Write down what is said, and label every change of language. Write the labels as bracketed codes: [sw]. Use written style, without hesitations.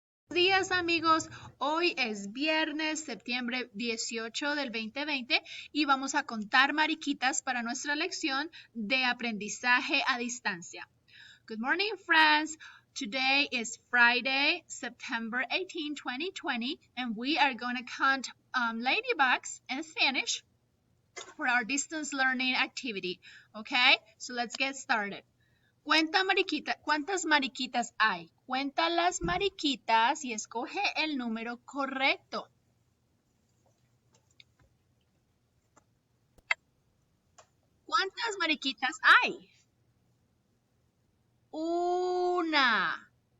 [es] Días amigos, hoy es viernes, septiembre 18 del 2020 y vamos a contar mariquitas para nuestra lección de aprendizaje a distancia. [en] Good morning friends, today is Friday, September 18, 2020 and we are going to count ladybugs in Spanish for our distance learning activity. Okay, so let's get started. [es] Cuenta mariquita, ¿cuántas mariquitas hay? Cuenta las mariquitas y escoge el número correcto. ¿Cuántas mariquitas hay? Una.